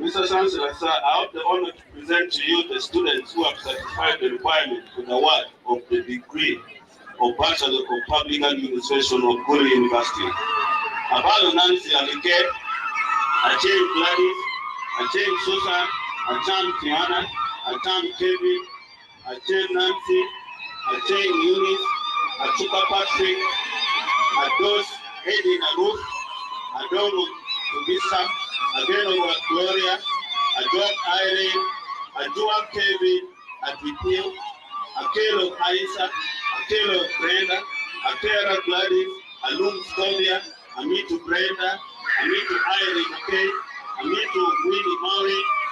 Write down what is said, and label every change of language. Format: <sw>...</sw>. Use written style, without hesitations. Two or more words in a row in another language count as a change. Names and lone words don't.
<en>Chancellor, sir, I have the honor to present to you the students who have satisfied the requirement for the award of the degree of Bachelor of Public Administration of Gulu University. Abalo Nancy Alike, Achim Gladys, Achim Susan, Achim Tiana, Achim Kevin, Achim Nancy, Achim Eunice, Achuka Patrick, Ados Eddie Naruth, Adono Tubisa, Adeno Gloria, Adok Irene, Adua Kevin, Adipil, Akelo Aisa, Akelo Brenda, Akela Gladys, Alum Scovia, Amitu Brenda, Amitu Irene, okay, Amitu Winnie Maury,</en>